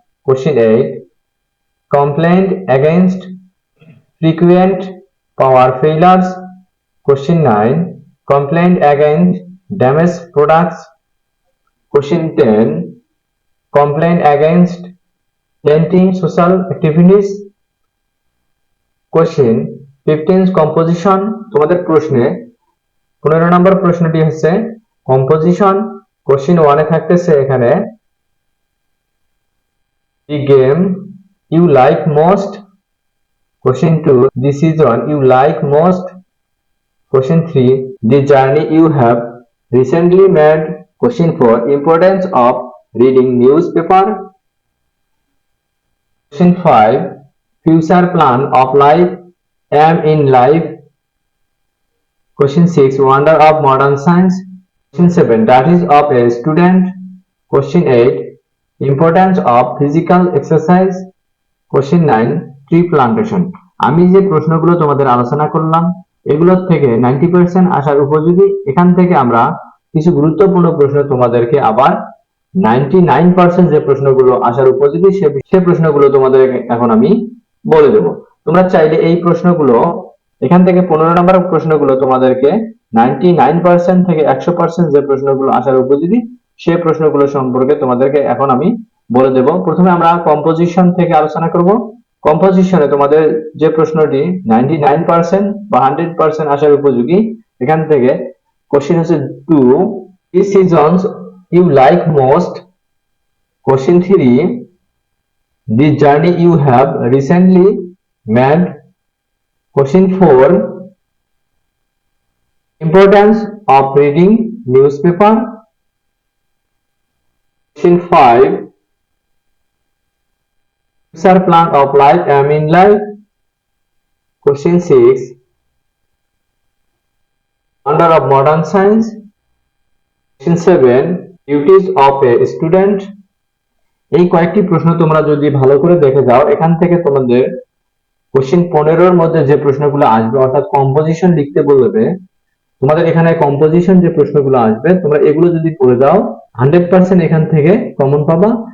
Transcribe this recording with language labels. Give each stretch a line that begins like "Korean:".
English: Question 8 complaint against frequent power failures. Question 9 complaint against damaged products. Question 10 complaint against anti-social activities. Question 15 composition.
Bangla: তোমাদের প্রশ্নে 15 নম্বর প্রশ্নটি হচ্ছে composition. Question 1 এ থাকতেছে এখানে
English: the game you like most. Question 2 the season you like most. Question 3 the journey you have recently made. Question 4 importance of reading newspaper. Question 5 future plan of life, aim in life. Question 6 wonder of modern science. Question 7 duties of a student. Question 8 importance of physical exercise. Question 9 tree plantation.
Bangla: আমি যে প্রশ্নগুলো তোমাদের আলোচনা করলাম এগুলোর থেকে 90% আসার উপযোগী। এখান থেকে আমরা কিছু গুরুত্বপূর্ণ প্রশ্ন তোমাদেরকে আবার 99% যে প্রশ্নগুলো আসার উপযোগী সে প্রশ্নগুলো তোমাদের এখন আমি বলে দেব। তোমরা চাইলে এই প্রশ্নগুলো এখান থেকে 15 নম্বর প্রশ্নগুলো তোমাদেরকে 99% থেকে 100% যে প্রশ্নগুলো আসার উপযোগী সে প্রশ্নগুলো সম্পর্কে তোমাদেরকে এখন আমি বলে দেব। প্রথমে আমরা কম্পোজিশন থেকে আলোচনা করব। কম্পোজিশনে তোমাদের যে প্রশ্নটি 99% বা 100% আসার উপযোগী, এখান থেকে কোশ্চেন হচ্ছে 2
English: which seasons you like most. Question 3 the journey you have recently made. Question 4 importance of reading newspaper. Question 5 future plan of life, aim in life. Question 6 wonder of modern science. Question 7 duties of a student.
Bangla: এই কয়েকটি প্রশ্ন তোমরা যদি ভালো করে দেখে যাও, এখান থেকে তোমাদের কোশ্চেন 15-র মধ্যে যে প্রশ্নগুলো আসবে, অর্থাৎ কম্পোজিশন লিখতে বলবে, তোমাদের এখানে কম্পোজিশন যে প্রশ্নগুলো আসবে তোমরা এগুলো যদি পড়ে যাও 100% এখান থেকে কমন পাবা।